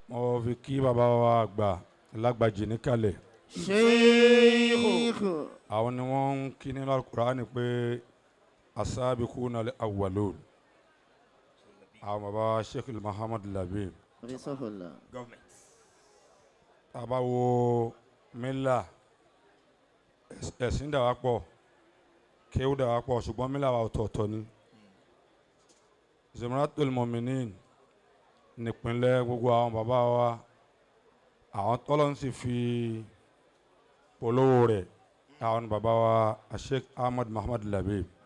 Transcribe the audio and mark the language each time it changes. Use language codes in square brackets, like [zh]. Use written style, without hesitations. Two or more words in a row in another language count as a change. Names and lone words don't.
[yo] mo fi kí bàbá wa àgbà lágbàjì níkàlẹ̀. Sheikh. àwọn ni wọ́n ń kí nínú Al-Qur'ani pé [ar] السابقون الأولون. [yo] àwọn bàbá Sheikh Muhammad Labib. tàbá wo mílà ẹ̀sìn dà wá pọ̀ kéwú dà wá pọ̀ ṣùgbọ́n mílà wa ọ̀tọ̀ọ̀tọ̀ ni. Zumratul Mu'minin nípínlẹ̀ gbogbo àwọn bàbá wa àwọn tọ́lọ́ ń sì fi polówó rẹ̀ àwọn bàbá wa Sheikh Ahmad Muhammad Labib.